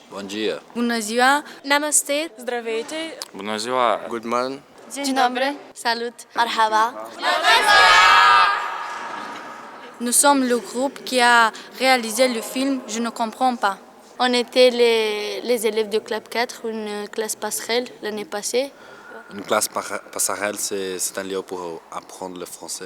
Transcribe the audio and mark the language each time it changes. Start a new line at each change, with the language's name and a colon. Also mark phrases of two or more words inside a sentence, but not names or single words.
Romanian: dia. Bună ziua.
Hindi: Namaste.
Bulgarian: Здравейте.
Romanian: Bună ziua.
English: Good morning.
Polish: Dzień dobry. Salut. Marhaba.
French: Nous sommes le groupe qui a réalisé le film Je ne comprends pas. On était les élèves de Club 4, une classe passerelle l'année passée. Une classe passerelle, c'est un lieu pour apprendre le français.